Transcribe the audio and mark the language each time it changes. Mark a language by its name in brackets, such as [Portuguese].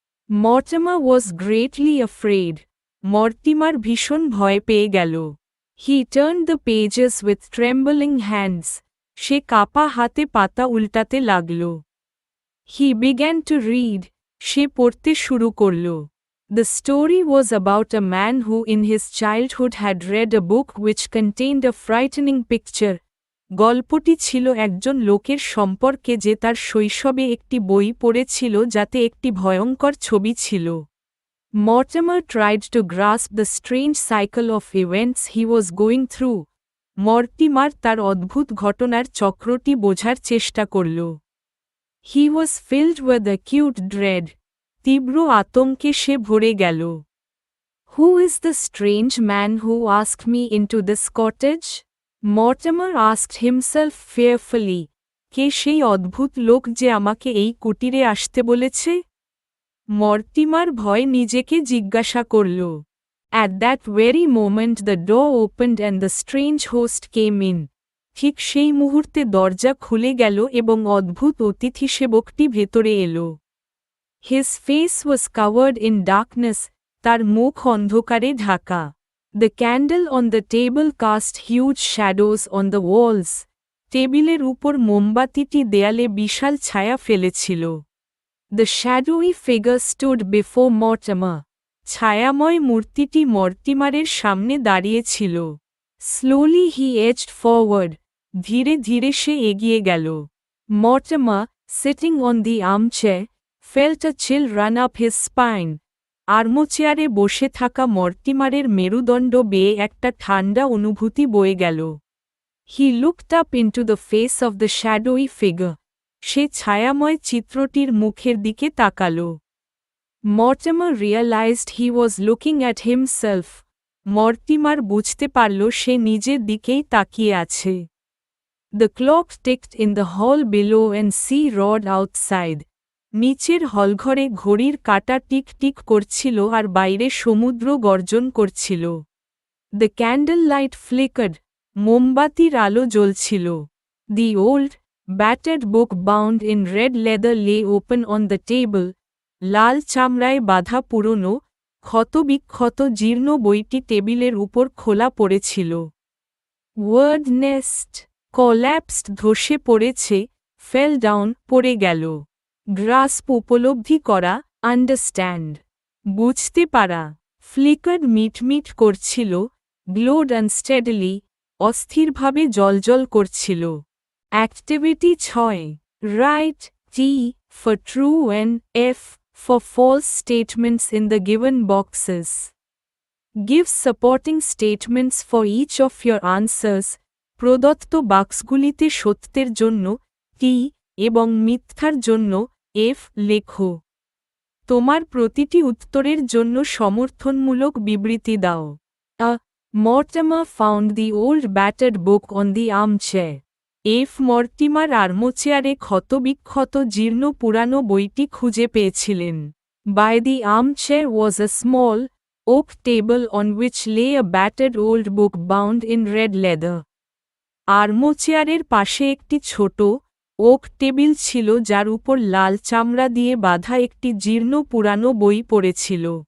[English] Mortimer was greatly afraid. [Bangla] Mortimer ভীষণ ভয় পেয়ে গেল। [English] He turned the pages with trembling hands. [Bangla] সে কাপা হাতে পাতা উল্টাতে লাগল। [English] He began to read. [Bangla] সে পড়তে শুরু করল। [English] The story was about a man who in his childhood had read a book which contained a frightening picture. [Bangla] গল্পটি ছিল একজন লোকের সম্পর্কে যে তার শৈশবে একটি বই পড়েছিল যাতে একটি ভয়ঙ্কর ছবি ছিল। [English] Mortimer tried to grasp the strange cycle of events he was going through. [Bangla] Mortimer তার অদ্ভুত ঘটনার চক্রটি বোঝার চেষ্টা করল। [English] He was filled with acute dread. [Bangla] তীব্র আতঙ্কে সে ভরে গেল। [English] Who is the strange man who asked me into this cottage? Mortimer asked himself fearfully. [Bangla] কে সেই অদ্ভুত লোক যে আমাকে এই কুটিরে আসতে বলেছে? মর্টিমার ভয় নিজেকে জিজ্ঞাসা করল। [English] At that very moment the door opened and the strange host came in. [Bangla] ঠিক সেই মুহূর্তে দরজা খুলে গেল এবং অদ্ভুত অতিথি সেবকটি ভেতরে এলো। [English] His face was covered in darkness, [Bangla] তার মুখ অন্ধকারে Dhaka. [English] The candle on the table cast huge shadows on the walls. [Bangla] টেবিলের উপর মোমবাতিটি দেয়ালে বিশাল ছায়া ফেলেছিল। [English] The shadowy figure stood before Mortimer. [Bangla] ছায়াময় মূর্তিটি মর্টিমারের সামনে দাঁড়িয়েছিল। [English] Slowly he edged forward. [Bangla] ধীরে ধীরে সে এগিয়ে গেল। [English] Mortimer, sitting on the armchair, felt a chill run up his spine. [Bangla] আর্মচেয়ারে বসে থাকা মর্টিমারের মেরুদণ্ড বেয়ে একটা ঠান্ডা অনুভূতি বয়ে গেল। [English] He looked up into the face of the shadowy figure. [Bangla] সে ছায়াময় চিত্রটির মুখের দিকে তাকাল। [English] Mortimer realized he was looking at himself. [Bangla] Mortimer বুঝতে পারল সে নিজের দিকেই তাকিয়ে আছে। [English] The clock ticked in the hall below and sea roared outside. [Bangla] নিচের হলঘরে ঘড়ির কাঁটা টিক টিক করছিল আর বাইরে সমুদ্র গর্জন করছিল। [English] The candlelight flickered. [Bangla] মোমবাতির আলো জ্বলছিল। [English] The old, battered book bound in red leather lay open on the table. [Bangla] লাল চামড়ায় বাঁধা পুরনো, ক্ষতবিক্ষত জীর্ণ বইটি টেবিলের উপর খোলা পড়েছিল। [English] Word nest. Collapsed ধসে পড়েছে, fell down পড়ে গেল। [Bangla] Grasp উপলব্ধি করা, understand বুঝতে পারা। Flickered মিটমিট করছিল, glowed unsteadily অস্থিরভাবে জ্বলজ্বল করছিল। [English] Activity 6. Write T for true and F for false statements in the given boxes. Give supporting statements for each of your answers. [Bangla] প্রদত্ত বাক্সগুলিতে সত্যের জন্য টি এবং মিথ্যার জন্য এফ লেখো। তোমার প্রতিটি উত্তরের জন্য সমর্থনমূলক বিবৃতি দাও। [English] Mortimer found the old battered book on the armchair. [Bangla] Mortimer আর্মচেয়ারে ক্ষতবিক্ষত জীর্ণ পুরানো বইটি খুঁজে পেয়েছিলেন। [English] By the armchair was a small, oak table on which lay a battered old book bound in red leather. [Bangla] আর্মচেয়ারের পাশে একটি ছোট, ওক টেবিল ছিল যার উপর লাল চামড়া দিয়ে বাঁধা একটি জীর্ণ পুরানো বই পড়েছিল।